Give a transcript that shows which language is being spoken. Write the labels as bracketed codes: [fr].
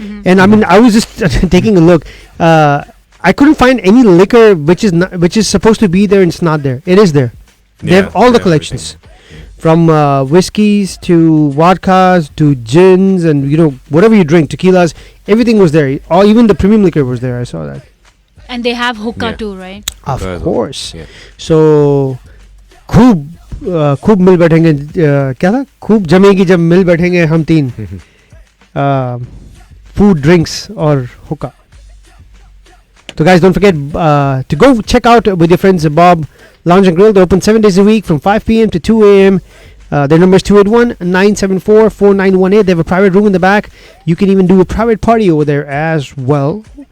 [en] And I mean, I was just taking a look. I couldn't find any liquor which is supposed to be there and it's not there. It is there. They have all the collections, from whiskeys to vodkas to gins and whatever you drink, tequilas. Everything was there. Even the premium liquor was there. I saw that. And they have hookah too, right? Of course. Yeah. [hi] So, खूब मिल बैठेंगे. क्या था? खूब जमेगी जब मिल बैठेंगे हम तीन. [en] Food, drinks, or hookah. So guys, don't forget to go check out with your friends Bob Lounge and Grill. They're open 7 days a week from 5 p.m. to 2 a.m. Their number is 281-974-4918. They have a private room in the back. You can even do a private party over there as well.